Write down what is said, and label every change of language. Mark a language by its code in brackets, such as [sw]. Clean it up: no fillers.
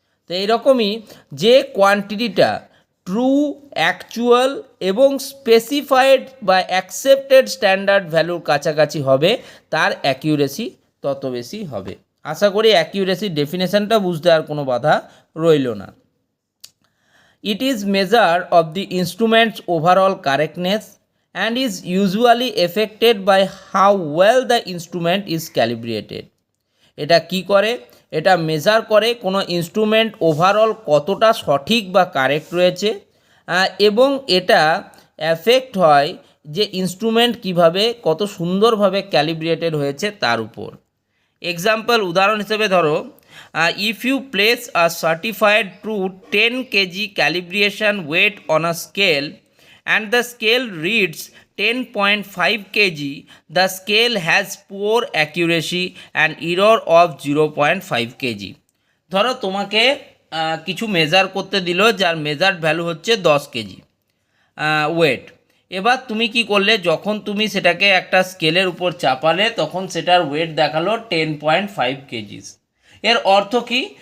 [bn] তো এইরকমই যে কোয়ান্টিটিটা ট্রু, অ্যাকচুয়াল এবং স্পেসিফাইড বা অ্যাকসেপ্টেড স্ট্যান্ডার্ড ভ্যালুর কাছাকাছি হবে তার অ্যাকিউরেসি তত বেশি হবে। আশা করি অ্যাকিউরেসির ডেফিনেশনটা বুঝতে আর কোনো বাধা রইল না। [en] It is measure of the instrument's overall correctness and is usually affected by how well the instrument is calibrated. [bn] এটা কি করে? এটা মেজার করে কোনো ইনস্ট্রুমেন্ট ওভারঅল কতটা সঠিক বা কারেক্ট রয়েছে, এবং এটা এফেক্ট হয় যে ইনস্ট্রুমেন্ট কিভাবে কত সুন্দরভাবে ক্যালিব্রেটেড হয়েছে তার উপর। এক্সাম্পল, উদাহরণ হিসেবে ধরো, [en] if you place a certified true 10 kg calibration weight on a scale and the scale reads 10.5 kg, the scale has poor accuracy and error of 0.5 kg. [bn] ধরো তোমাকে কিছু মেজার করতে দিল যার মেজার্ড ভ্যালু হচ্ছে 10 কেজি ওয়েট। এবার তুমি কি করলে, যখন তুমি সেটাকে একটা স্কেলের উপর চাপালে তখন সেটার ওয়েট দেখালো 10.5 কেজিস। এর অর্থ কি?